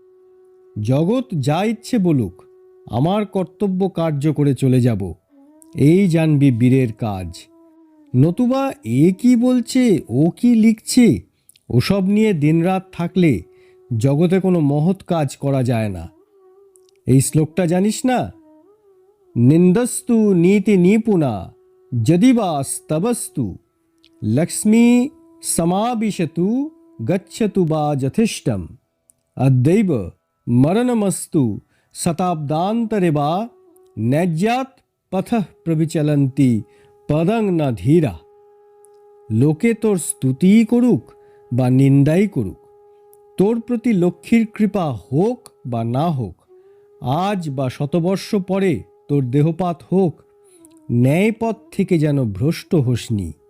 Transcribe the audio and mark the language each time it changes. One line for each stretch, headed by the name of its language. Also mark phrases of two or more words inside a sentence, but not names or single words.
Bangla: জগৎ যা ইচ্ছে বলুক, আমার কর্তব্য কার্য করে চলে যাব, এই জানবি বীরের কাজ। নতুবা এ কি বলছে, ও কি লিখছে, ওসব নিয়ে দিনরাত থাকলে জগতে কোনো মহৎ কাজ করা যায় না। এই শ্লোকটা জানিস না?
Sanskrit: নিন্দস্তু নীতি নিপুণা यदि वा स्तबस्तु लक्ष्मी समाविशतु गच्छतु वा यथिष्ठम् अद्यैव मरणमस्तु शताब्दान्तरे वा नैज्यात् पथः प्रविचलन्ति पदं न धीरा।
Bangla: লোকে তোর স্তুতিই করুক বা নিন্দাই করুক, তোর প্রতি লক্ষ্মীর কৃপা হোক বা না হোক, আজ বা শতবর্ষ পরে তোর দেহপাত হোক, ন্যায়পথ থেকে যেন ভ্রষ্ট হোসনি।